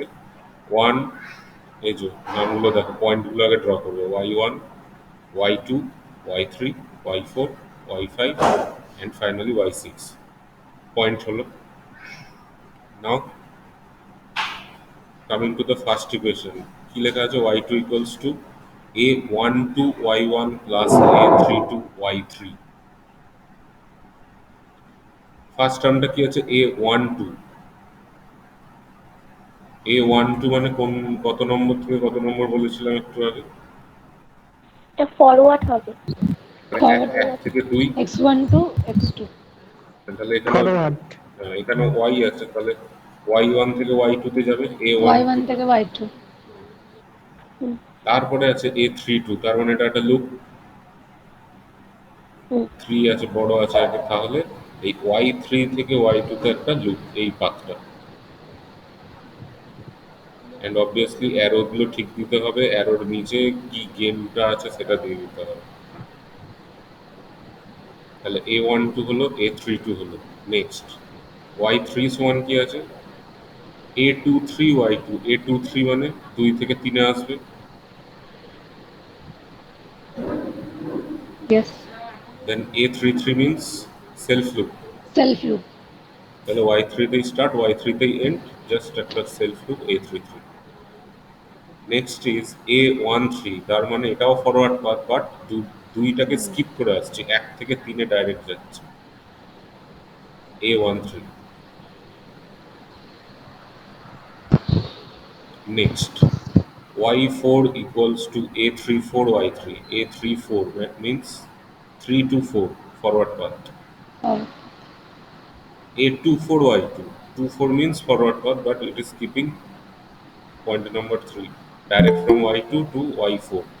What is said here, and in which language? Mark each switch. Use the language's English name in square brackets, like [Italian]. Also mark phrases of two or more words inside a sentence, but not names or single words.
[Bangla] ওয়ান, এই যে নামগুলো দেখো, পয়েন্টগুলো আগে ড্র করবো, [English] y1 y2 y3 y4 y5 and finally y6. [Bangla] পয়েন্ট হলো। [English] now coming to the first equation, [Bangla] কি লেখা আছে? [English] y2 equals to a12 y1 plus a32 y3. first termটা [Bangla] কি আছে? a12। a12 মানে কোন, কত নম্বর থেকে কত নম্বর বলেছিলাম একটু আগে? এটা ফরওয়ার্ড হবে। মানে এক ফরওয়ার্ড এক থেকে 2। x1 টু x2 তাহলে এখানে ফরওয়ার্ড। এখানে y আছে, তাহলে y1 থেকে y2 তে যাবে a12। y1 থেকে y2। হুম তারপরে আছে a32, তার মানে এটা একটা লুপ। হুম 3 আছে, বড় আছে আগে, তাহলে এই y3 থেকে y2 তে একটা লুপ, এই পাথটা। [English] and obviously [Bangla] অ্যারোগুলো ঠিক দিতে হবে, অ্যারোর নিচে কি গেমটা আছে সেটা দিয়ে দিতে হবে। তাহলে a12 হলো, a32 হলো। নেক্সট y3 সমান কি আছে? a23 y2। a23 মানে 2 থেকে 3 আসবে, ইয়েস। [English] then a33 means self loop. self loop. [Bangla] তাহলে y3 তেই স্টার্ট, y3 তেই এন্ড, জাস্ট একটা [English] self loop [Bangla] a33। [English] next is a13, [Bangla] তার মানে এটাও [English] forward path, [Bangla] বাট দুইটাকে স্কিপ করে আসছে, 1 থেকে 3-এ ডাইরেক্ট যাচ্ছে। [English] a13 নেক্সট y4 equals to a34 y3। a34 that means 3 to 4 forward path। a24 y2, 24 means forward path, but it is keeping point number 3 direct from y2 to y4।